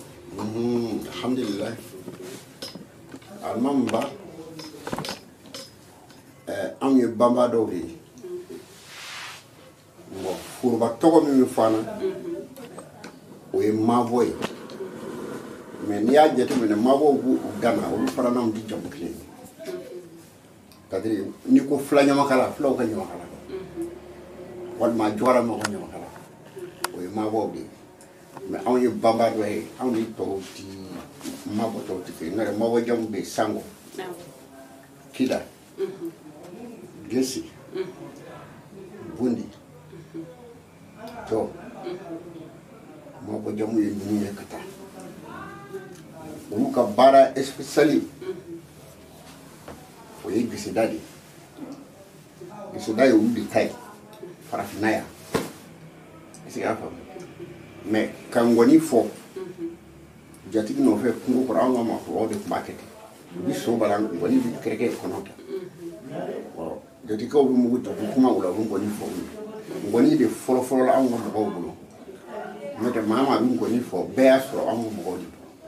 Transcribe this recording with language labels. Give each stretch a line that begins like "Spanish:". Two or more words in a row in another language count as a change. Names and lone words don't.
Bambara: Alhamdulillah Alimami Ba anw ye banba dɔw de ye bon foroba tɔgɔ min bɛ fɔ an na o ye Mabɔ ye mais n'i y'a jateminɛ Mabɔw b'u dan na olu fana n'anw tɛ jamu kelen ye c'est-à-dire n'i ko fila ɲamakala filaw ka ɲamakala walima jɔra mɔgɔ ɲamakala o ye Mabɔw de ye mais anw ye banba dɔ ye anw ni tɔw ti Mabɔ tɔw tɛ kelen n'o tɛ Mabɔ jamu bɛ Sango Kida Gesi Bundi Tɔ Mabɔ jamu ye ninnu ye ka taa olu ka baara spéciale o ye geseda de geseda ye olu de ta ye farafinna yan
French: est-ce que
Bambara: y'a faamu mais ka ngɔni fɔ jatigi nɔfɛ kungo kɔrɔ anw ka maakɔrɔbaw de tun b'a kɛ ten u bi so bala ngɔni bi kɛrɛkɛ kɔnɔ ta jatigikaw bɛ mugu ta u kuma o la u bɛ ngɔni fɔ ngɔni de fɔlɔfɔlɔ la anw ka mɔgɔw bolo n'o tɛ maa maa bɛ ngɔni fɔ bɛɛ y'a sɔrɔ anw ka mɔgɔw de bolo